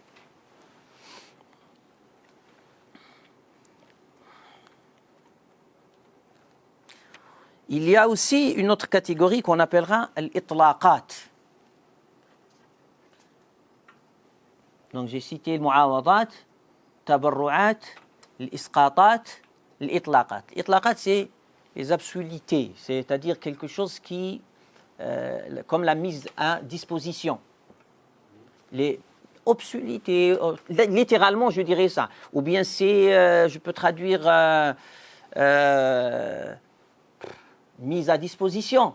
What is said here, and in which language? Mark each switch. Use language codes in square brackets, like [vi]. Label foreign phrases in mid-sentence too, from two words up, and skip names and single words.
[fr] Il y a aussi une autre catégorie qu'on appellera l'itlaqat. Donc j'ai cité le [ar] معاوضات، تبرعات، الإسقاطات، الإطلاقات. [fr] L'itlaqat, c'est les absulités, c'est-à-dire quelque chose qui, comme la mise à disposition. Les obsulités, littéralement je dirais ça. Ou bien c'est, je peux traduire mise à disposition.